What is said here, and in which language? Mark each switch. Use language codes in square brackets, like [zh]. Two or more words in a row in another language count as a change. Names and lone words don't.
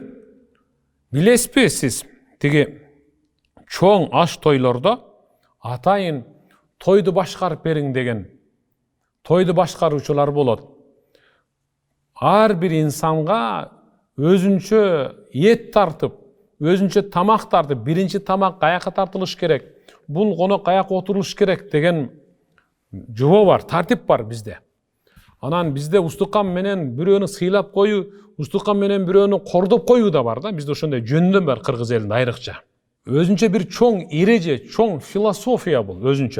[ky] Bilespi siz, tigi çoň aş toylarda atayın toydu başkarıp berin degen toydu başkaruçular bolot. Har bir insanga özünçe et tartıp, özünçe tamak tartıp, birinci tamak kayaka tartılış gerek. бул конок каяка отурулуш керек деген жобо бар, тартип бар бизде. Анан бизде устукан менен бирөөнү сыйлап коюу, устукан менен бирөөнү кордоп коюу да бар да. Бизде ошондой жөндөм бар кыргыз элинде айрыкча. Өзүнчө бир чоң эреже, чоң философия бул өзүнчө.